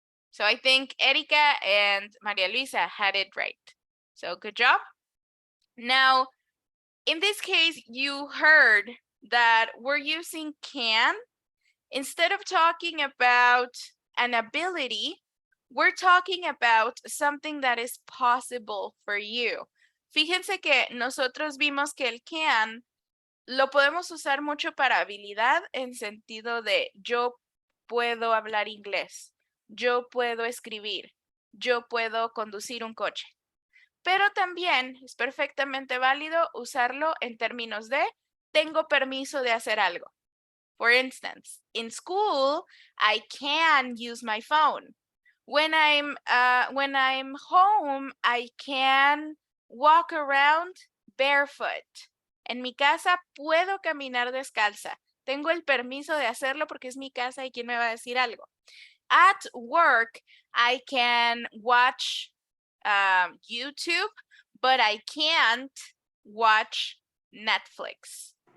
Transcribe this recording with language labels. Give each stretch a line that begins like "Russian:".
English: So I think Erika and Maria Luisa had it right. So good job. Now, in this case, you heard that we're using can. Instead of talking about an ability, we're talking about something that is possible for you.
Spanish: Fíjense que nosotros vimos que el can lo podemos usar mucho para habilidad en sentido de yo puedo hablar inglés, yo puedo escribir, yo puedo conducir un coche. Pero también es perfectamente válido usarlo en términos de tengo permiso de hacer algo.
English: For instance, in school, I can use my phone. When I'm home, I can walk around barefoot.
Spanish: En mi casa puedo caminar descalza. Tengo el permiso de hacerlo porque es mi casa y quién me va a decir algo.
English: At work, I can watch YouTube, but I can't watch Netflix.